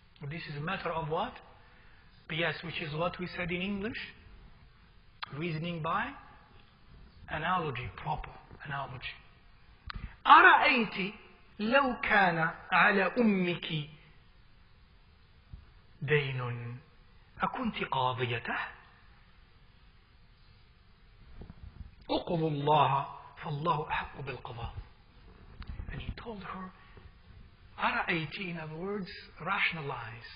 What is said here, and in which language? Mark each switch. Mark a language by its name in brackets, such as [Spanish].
[English] This is a matter of what? Qiyas, which is what we said in English, reasoning by analogy, proper analogy. [Arabic] أرأيت لو كان على أمك دين أكنت قاضيته؟ أقضوا الله فالله أحق بالقضاء. [English] And he told her, Ara'ayti, in other words, rationalize.